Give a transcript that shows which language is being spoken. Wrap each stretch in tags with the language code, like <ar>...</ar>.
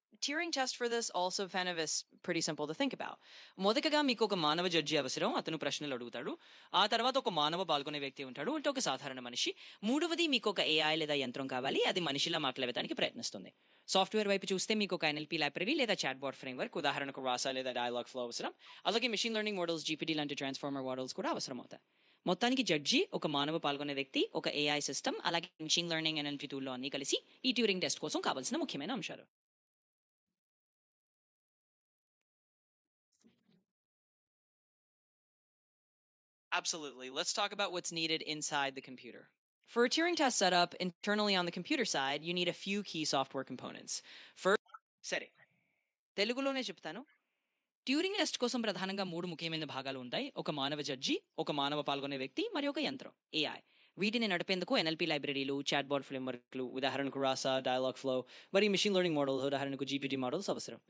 <en>Turing test for this also kind of is pretty simple to think about.</en> <te>మొదటగా మీకు ఒక మానవ judge అవసరం. అతను ప్రశ్నలు అడుగుతాడు. ఆ తర్వాత ఒక మానవ పాల్గొనే వ్యక్తి ఉంటాడు. అంటే ఒక సాధారణ మనిషి. మూడవది మీకు ఒక ఏఐ లేదా యంత్రం కావాలి. అది మనిషిలా మాట్లాడడానికి ప్రయత్నిస్తుంది. సాఫ్ట్‌వేర్ వైపు చూస్తే మీకు ఒక ఎన్ఎల్‌పి లైబ్రరీ లేదా చాట్‌బాట్ ఫ్రేమ్‌వర్క్ ఉదాహరణకు రాసా లేదా డైలాగ్ ఫ్లో అవసరం. అలాగే మెషిన్ లెర్నింగ్ మోడల్స్ జీపీటీ లాంటి ట్రాన్స్‌ఫార్మర్ మోడల్స్ కూడా అవసరమవుతాయి. మొత్తానికి జడ్జి, ఒక మానవ పాల్గొనే వ్యక్తి, ఒక ఏఐ సిస్టమ్, అలాగే మెషిన్ లెర్నింగ్ ఎన్ఎల్‌పి టూల్‌లో అన్నీ కలిసి ఈ ట్యూరింగ్ టెస్ట్ కోసం కావాల్సిన ముఖ్యమైన అంశాలు.</te> <en>Absolutely. Let's talk about what's needed inside the computer. For a Turing test setup internally on the computer side, you need a few key software components.</en> <te>First, సరే తెలుగులోనే చెప్తాను. ట్యూరింగ్ టెస్ట్ కోసం ప్రధానంగా మూడు ముఖ్యమైన భాగాలు ఉంటాయి. ఒక మానవ జడ్జి, ఒక మానవ పాల్గొనే వ్యక్తి, మరి ఒక యంత్రం ఏఐ. వీటిని నడిపేందుకు ఎన్ఎల్పి లైబ్రరీలు, చాట్‌బాట్ ఫ్రేమ్‌వర్క్‌లు ఉదాహరణకు రాసా, డైలాగ్ ఫ్లో, మరి మెషిన్ లెర్నింగ్ మోడల్స్ ఉదాహరణకు జీపీటీ మోడల్స్ అవసరం.</te>